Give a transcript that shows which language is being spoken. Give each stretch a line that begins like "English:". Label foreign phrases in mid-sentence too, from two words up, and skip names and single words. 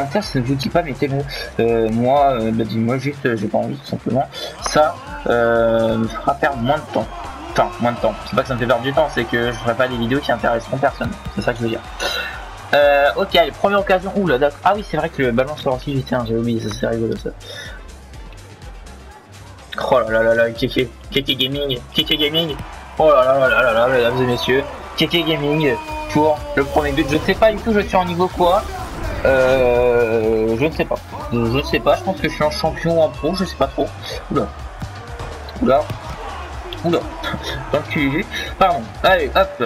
French: Si ça ne vous dit pas, mettez-le moi. Dis-moi juste, j'ai pas envie tout simplement. Ça me fera perdre moins de temps. Enfin, moins de temps. C'est pas que ça me fait perdre du temps, c'est que je ferai pas des vidéos qui intéresseront personne. C'est ça que je veux dire. Ok, allez, première occasion. Ouh là, d'accord. Ah oui, c'est vrai que le ballon sur l'anti, j'ai oublié, ça c'est rigolo ça. Oh là là là, Keke Gaming, oh là là là là là, mesdames et messieurs, Keke Gaming pour le premier but. Je ne sais pas du tout, je suis en niveau quoi. Je ne sais pas. Je pense que je suis en champion ou en pro, je sais pas trop. Oula. Pardon. Allez, hop.